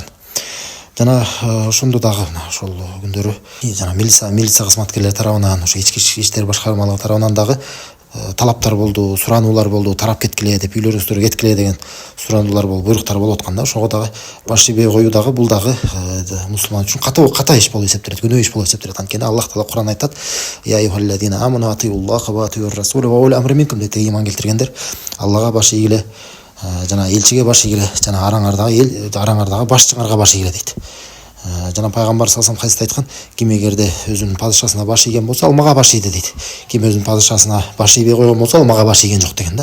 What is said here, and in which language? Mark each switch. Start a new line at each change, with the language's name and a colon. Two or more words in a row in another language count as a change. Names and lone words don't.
Kyrgyz: Жана ошондо дагы ошол күндөрү жана милиция кызматкерлери тарабынан, ошо ички иштер башкармалыгы тарабынан дагы талаптар болду, сурануулар болду, тарап кеткиле деп, үйлөрүңүздөргө кеткиле деген сурануулар болуп, буйруктар болуп атканда, ошого дагы баш ийбей коюу дагы бул дагы мусулман үчүн ката иш болуп эсептелет, күнөө иш болуп эсептелет. Анткени Аллах Таала Кур'ан айтат:
Arabic: "يا أيها الذين آمنوا أطيعوا الله وأطيعوا الرسول وأولي الأمر منكم"
Kyrgyz: деп, иман келтиргендер, Аллага баш ийгиле, жана элчиге баш ийгиле, жана араңардагы башчыңарга баш ийгиле дейт. Жана пайгамбар
Arabic: صلى الله عليه وسلم
Kyrgyz: айткан: "Ким эгерде өзүнүн падышасына баш ийген болсо, ал мага баш ийди" дейт. Ким өзүнүн падышасына баш ийбей койгон болсо, ал мага баш ийген жок деген да.